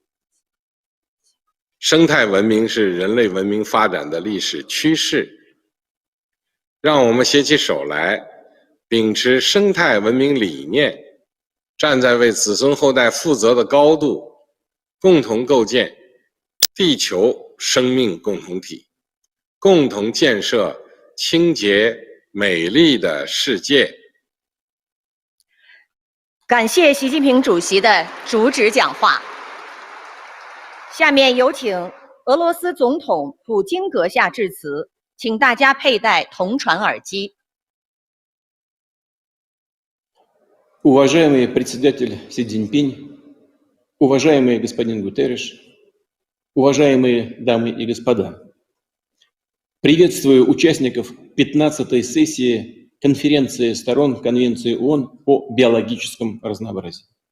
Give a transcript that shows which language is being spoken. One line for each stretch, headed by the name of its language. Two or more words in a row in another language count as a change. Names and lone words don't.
Chinese: 生态文明是人类文明发展的历史趋势，让我们携起手来，秉持生态文明理念，站在为子孙后代负责的高度，共同构建地球生命共同体，共同建设清洁美丽的世界。感谢习近平主席的主旨讲话。下面有请俄罗斯总统普京阁下致辞，请大家佩戴同传耳机。
Russian: Уважаемый председатель Си Цзиньпинь, уважаемый господин Гутерриш, уважаемые дамы и господа, приветствую участников 15-й сессии конференции сторон Конвенции ООН по биологическому разнообразию.